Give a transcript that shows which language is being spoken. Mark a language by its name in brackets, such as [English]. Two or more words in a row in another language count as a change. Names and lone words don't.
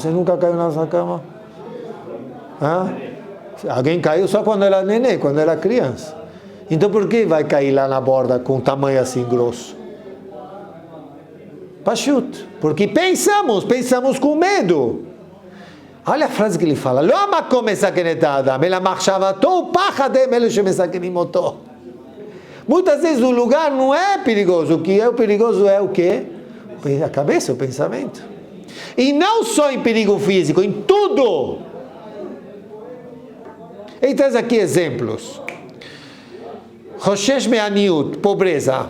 [Portuguese] Você nunca caiu na nossa cama? Alguém caiu só quando era neném, quando era criança. Então por que vai cair lá na borda com um tamanho assim grosso? Pachut, porque pensamos com medo. Olha a frase que ele fala. [Hebrew] לא המקום מסכנת האדם, אלא מחשבתו ופחדיו אלו שמסכנים אותו. [Portuguese] Muitas vezes o lugar não é perigoso. O que é o perigoso é o quê? A cabeça, o pensamento. E não só em perigo físico, em tudo. Ele traz aqui exemplos. [Hebrew] חושש מעניות, pobreza.